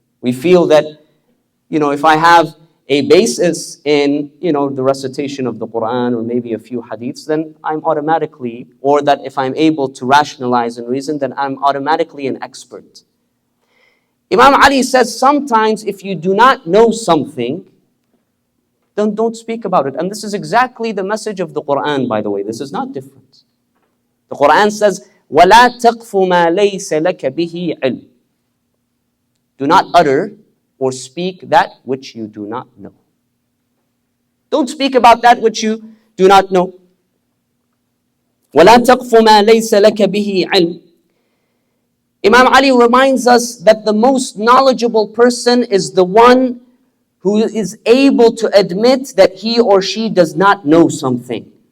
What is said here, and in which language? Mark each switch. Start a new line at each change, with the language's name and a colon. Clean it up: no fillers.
English: We feel that, if I have a basis in, the recitation of the Quran or maybe a few hadiths, then I'm automatically, or that if I'm able to rationalize and reason, then I'm automatically an expert. Imam Ali says sometimes if you do not know something, then don't speak about it. And this is exactly the message of the Quran, by the way. This is not different. The Quran says,
Arabic: وَلَا تَقْفُ مَا لَيْسَ لَكَ بِهِ عِلْمٍ.
English: Do not utter or speak that which you do not know. Don't speak about that which you do not know.
Arabic: وَلَا تَقْفُ مَا لَيْسَ لَكَ بِهِ عِلْمٍ.
English: Imam Ali reminds us that the most knowledgeable person is the one who is able to admit that he or she does not know something.